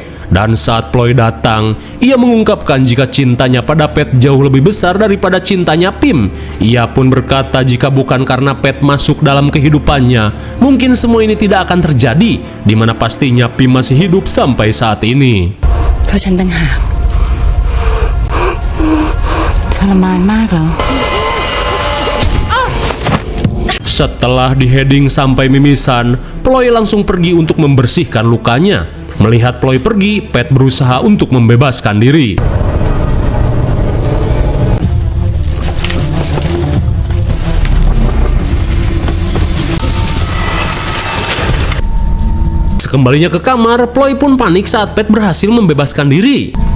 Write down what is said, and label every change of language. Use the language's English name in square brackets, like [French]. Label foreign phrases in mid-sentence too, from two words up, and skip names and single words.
[Indonesian] Dan saat Ploy datang, ia mengungkapkan jika cintanya pada Pet jauh lebih besar daripada cintanya Pim. Ia pun berkata jika bukan karena Pet masuk dalam kehidupannya, mungkin semua ini tidak akan terjadi, di mana pastinya Pim masih hidup sampai saat ini. [Thai] เพราะฉันต่างหากทรมานมากเหรอ [Indonesian] Setelah di-heading sampai mimisan, Ploy langsung pergi untuk membersihkan lukanya. Melihat Ploy pergi, Pet berusaha untuk membebaskan diri. Sekembalinya ke kamar, Ploy pun panik saat Pet berhasil membebaskan diri.